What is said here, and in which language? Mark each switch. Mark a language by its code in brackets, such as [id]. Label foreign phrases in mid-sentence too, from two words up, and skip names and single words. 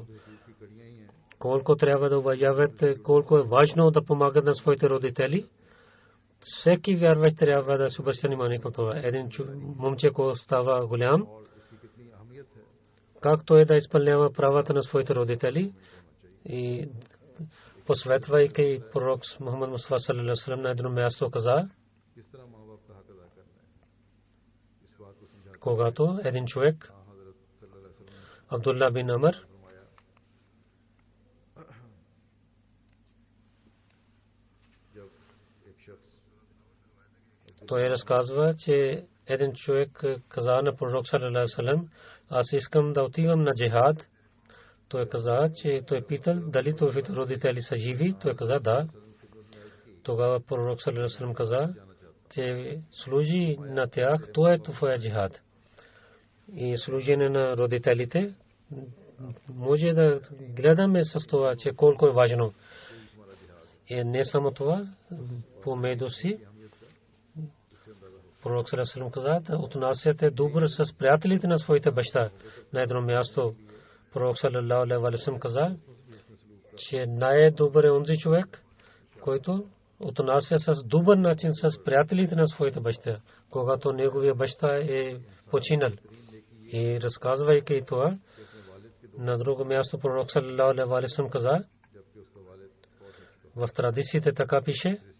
[bg] Колко трябва да уважават, колко е важно да помагат на своите родители. Всеки вярващ трябва да се обръща внимание към това. Един момче, който става голям, както е да изпълнява правата на своите родители и посветвайки пророк Мухаммад Мустафа [ar] صلى الله عليه وسلم [bg] на едно място каза, когато един човек, Абдулла бин Амр, той разказва, че един човек каза на пророк [ar] صلى الله عليه وسلم, [bg] аз искам да отивам на джихад. Той каза, че той питал дали твоите родители са живи. Той каза да. Тогава пророк [ar] صلى الله عليه وسلم [bg] каза, че служи на тях, това е твоя джихад. И служене на родителите може да гледаме с това, че колко е важно. И не само това, помежду си пророк [ar] صلى الله عليه وسلم [bg] каза да отнасяте добре с приятелите на своите баща. На едно място пророк [ar] صلى الله عليه وسلم [bg] каза, че най-добър е онзи човек, който отнася с добър начин с приятелите на своите баща, когато неговия баща е починал. И разказвайки това, на друго място пророк [ar] صلى الله عليه وسلم [bg] каза, в традициите така пише,